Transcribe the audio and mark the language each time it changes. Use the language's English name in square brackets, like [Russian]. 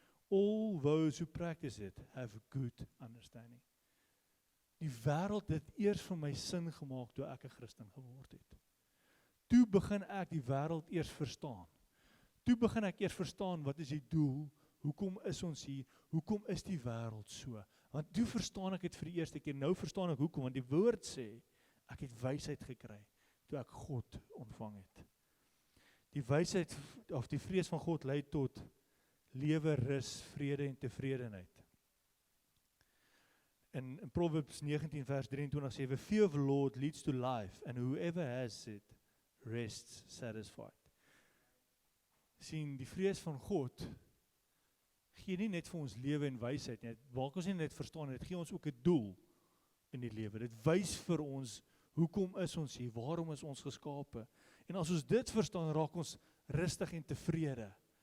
[English] All those who practice it have a good understanding. [Afrikaans] Die wêreld het eers vir my sin gemaak toe ek 'n Christen geword het. Toe begin ek die wêreld eers verstaan. Toe begin ek eers verstaan wat is die doel, hoekom is ons hier, hoekom is die wêreld so, Want toe verstaan ek dit vir die eerste keer, nou verstaan ek hoekom, want die woord sê, ek het wysheid gekry, toe ek God ontvang het. Die wysheid, of die vrees van God lei tot lewe, rus, vrede en tevredenheid. [English] In Proverbs 19 [Afrikaans] vers 23 sê, [English] the fear of the Lord leads to life, and whoever has it rests satisfied. [Afrikaans] Sien, die vrees van God gee nie net vir ons lewe en wysheid nie, dit maak ons nie net verstaan, dit gee ons ook 'n doel in die lewe. Dit wys vir ons, hoekom is ons hier, waarom is ons geskape? En as ons dit verstaan, raak ons rustig en tevrede.